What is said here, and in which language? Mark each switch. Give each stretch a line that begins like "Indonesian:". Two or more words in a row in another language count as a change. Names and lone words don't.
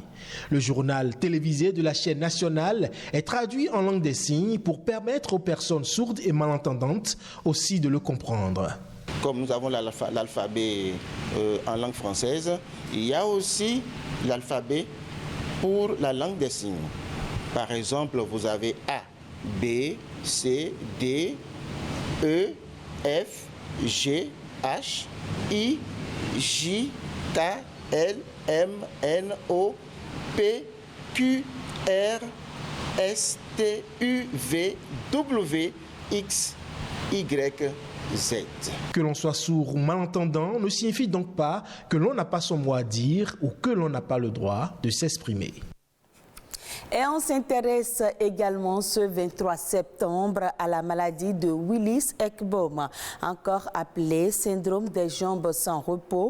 French: Le journal télévisé de la chaîne nationale est traduit en langue des signes pour permettre aux personnes sourdes et malentendantes aussi de le comprendre. Comme nous avons l'alphabet en langue française, il y a aussi l'alphabet pour la langue des signes. Par exemple, vous avez A, B, C, D, E, F, G, H, I, J, K, L, M, N, O, P, Q, R, S, T, U, V, W, X, Y, Z. Que l'on soit sourd ou malentendant ne signifie donc pas que l'on n'a pas son mot à dire ou que l'on n'a pas le droit de s'exprimer. Et on s'intéresse également ce 23 septembre à la maladie de Willis-Ekbom, encore appelée syndrome des jambes sans repos.